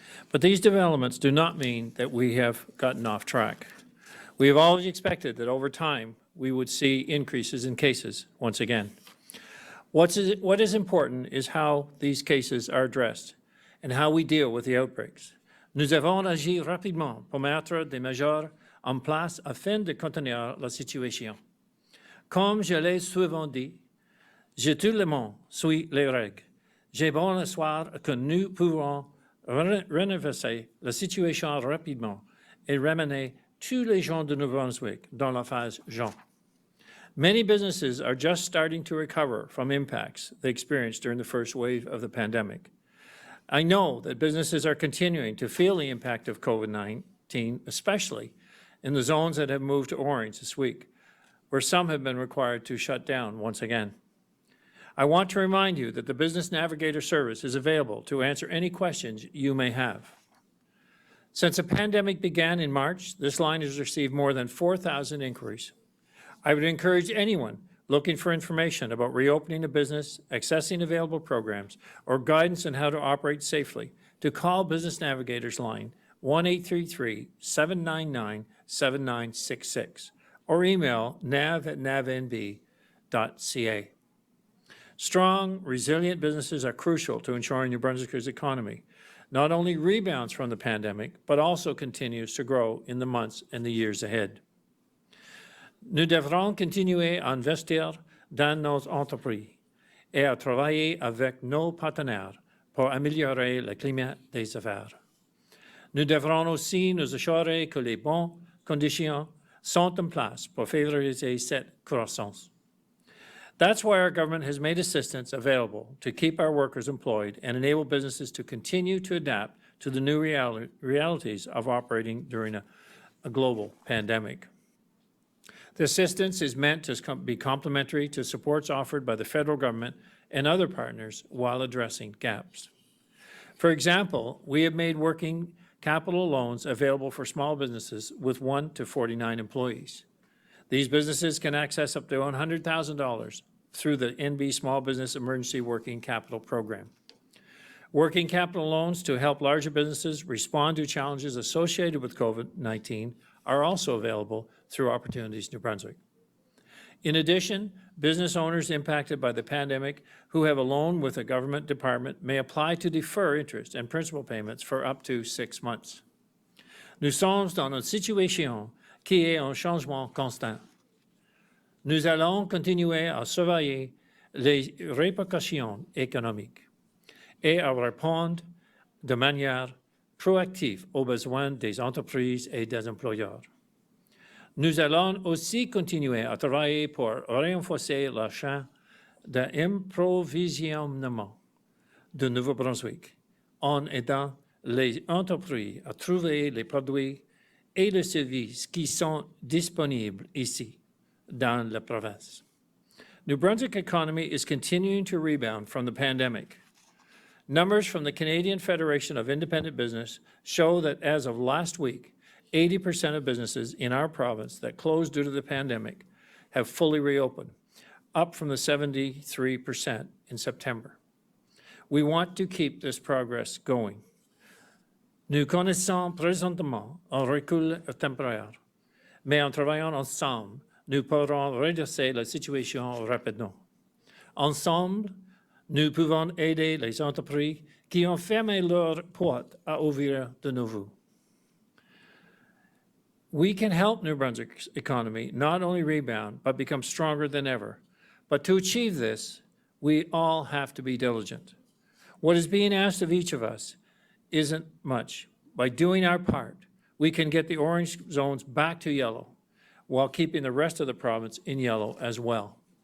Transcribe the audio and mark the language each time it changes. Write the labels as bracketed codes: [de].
[en] But these developments do not mean that we have gotten off track. We have always expected that over time we would see increases in cases once again. What is important is how these cases are addressed and how we deal with the outbreaks. [fr] Nous avons agi rapidement pour mettre des mesures en place afin de contenir la situation. Comme je l'ai souvent dit, tout le monde suit les règles. J'ai bon espoir que nous pourrons renverser la situation rapidement et ramener tous les gens de New Brunswick dans la phase jaune. [en] Many businesses are just starting to recover from impacts they experienced during the first wave of the pandemic. I know that businesses are continuing to feel the impact of COVID-19, especially in the zones that have moved to orange this week, where some have been required to shut down once again. I want to remind you that the Business Navigator service is available to answer any questions you may have. Since the pandemic began in March, this line has received more than 4,000 inquiries. I would encourage anyone looking for information about reopening a business, accessing available programs, or guidance on how to operate safely to call Business Navigator's line 1-833-799-7966 or email nav@navnb.ca. Strong, resilient businesses are crucial to ensuring New Brunswickers' economy not only rebounds from the pandemic, but also continues to grow in the months and the years ahead. [fr] Nous devrons continuer à investir dans nos entreprises et à travailler avec nos partenaires pour améliorer le climat des affaires. Nous devrons aussi nous assurer que les bonnes conditions sont en place pour favoriser cette croissance. [en] That's why our government has made assistance available to keep our workers employed and enable businesses to continue to adapt to the new realities of operating during a global pandemic. The assistance is meant to be complementary to supports offered by the federal government and other partners while addressing gaps. For example, we have made working capital loans available for small businesses with 1 to 49 employees. These businesses can access up to $100,000 through the NB Small Business Emergency Working Capital Program. Working capital loans to help larger businesses respond to challenges associated with COVID-19 are also available through Opportunities New Brunswick. In addition, business owners impacted by the pandemic who have a loan with a government department may apply to defer interest and principal payments for up to 6 months. [fr] Nous sommes dans une situation qui est en changement constant. Nous allons continuer à surveiller les répercussions économiques et à répondre de manière proactive aux besoins des entreprises et des employeurs. Nous allons aussi continuer à travailler pour renforcer le champ d'approvisionnement de Nouveau-Brunswick en aidant les entreprises à trouver les produits et les services qui sont disponibles ici, dans la province. [en] New Brunswick economy is continuing to rebound from the pandemic. Numbers from the Canadian Federation of Independent Business show that as of last week, 80% of businesses in our province that closed due to the pandemic have fully reopened, up from the 73% in September. We want to keep this progress going. [fr] Nous connaissons présentement un recul temporaire, mais en travaillant ensemble, nous pourrons redresser la situation rapidement. Ensemble, nous pouvons aider les entreprises qui ont fermé leurs portes à ouvrir de nouveau. [en] We can help New Brunswick's economy not only rebound, but become stronger than ever. But to achieve this, we all have to be diligent. What is being asked of each of us isn't much. By doing our part, we can get the orange zones back to yellow while keeping the rest of the province in yellow as well.